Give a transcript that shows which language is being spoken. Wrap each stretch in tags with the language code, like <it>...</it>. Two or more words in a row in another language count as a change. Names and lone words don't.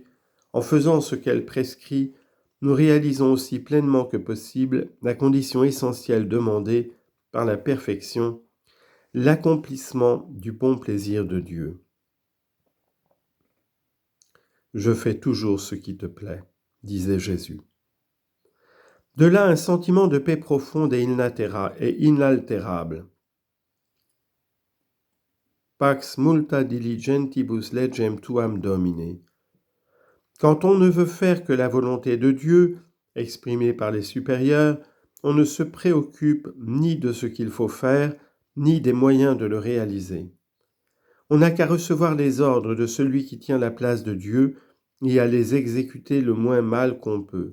<fr>En faisant ce qu'elle prescrit, nous réalisons aussi pleinement que possible la condition essentielle demandée par la perfection, l'accomplissement du bon plaisir de Dieu. Je fais toujours ce qui te plaît, disait Jésus. De là un sentiment de paix profonde et inaltérable.</fr> <la>Pax multa diligentibus legem tuam Domine.</la> <fr>Quand on ne veut faire que la volonté de Dieu, exprimée par les supérieurs, on ne se préoccupe ni de ce qu'il faut faire, ni des moyens de le réaliser. On n'a qu'à recevoir les ordres de celui qui tient la place de Dieu et à les exécuter le moins mal qu'on peut.</fr>